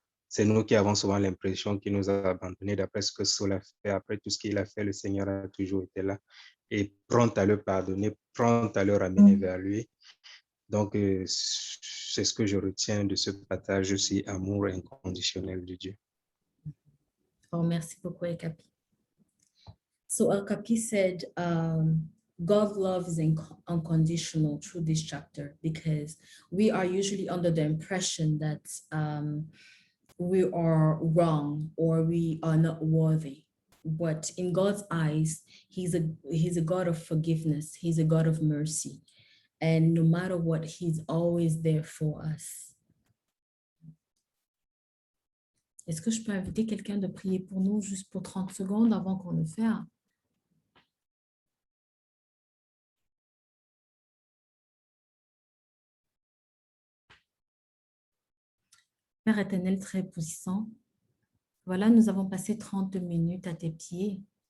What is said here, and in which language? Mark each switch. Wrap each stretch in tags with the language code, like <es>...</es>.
<fr>C'est nous qui avons souvent l'impression qu'il nous a abandonnés. D'après ce que Saul a fait, après tout ce qu'il a fait, le Seigneur a toujours été là et prompt à le pardonner, prompt à le ramener vers lui. Donc, c'est ce que je retiens de ce partage aussi, amour inconditionnel de Dieu. Oh, merci beaucoup, Elkapi.</fr> <en>So Elkapi said, God's love is unconditional through this chapter, because we are usually under the impression that we are wrong or we are not worthy. But in God's eyes, he's a God of forgiveness. He's a God of mercy. And no matter what, he's always there for us.</en> <fr>Est-ce que je peux inviter quelqu'un de prier pour nous juste pour 30 secondes avant qu'on le fasse? Père éternel très puissant, voilà, nous avons passé 30 minutes à tes pieds.</fr>